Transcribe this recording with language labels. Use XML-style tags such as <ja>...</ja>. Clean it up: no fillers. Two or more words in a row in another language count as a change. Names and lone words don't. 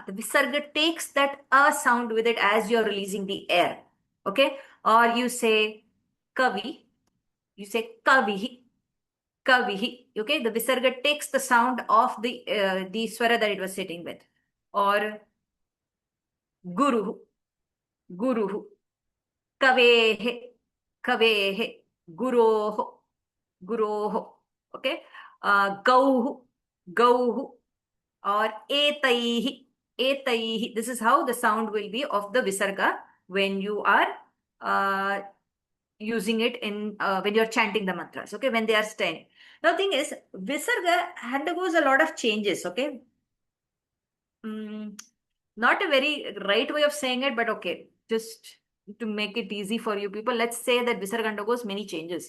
<en>The visarga takes that a sound with it as you're releasing the air. Okay? Or you say Kavi. You say</en> <sa>Kavihi. Kavihi.</sa> <en>Okay? The visarga takes the sound of the swara that it was sitting with.</en> <sa>Or Guru. Guru. Kavehe. Kavehe. Guroho. Guroho. Okay? Gauhu. Gauhu. Or etaihi. Etaihi.</sa> <en>This is how the sound will be of the visarga when you are using it in when you're chanting the mantras. Okay, when they are staying. Now, the thing is, visarga undergoes a lot of changes. Okay, not a very right way of saying it, but okay, just to make it easy for you people, let's say that visarga undergoes many changes.</en>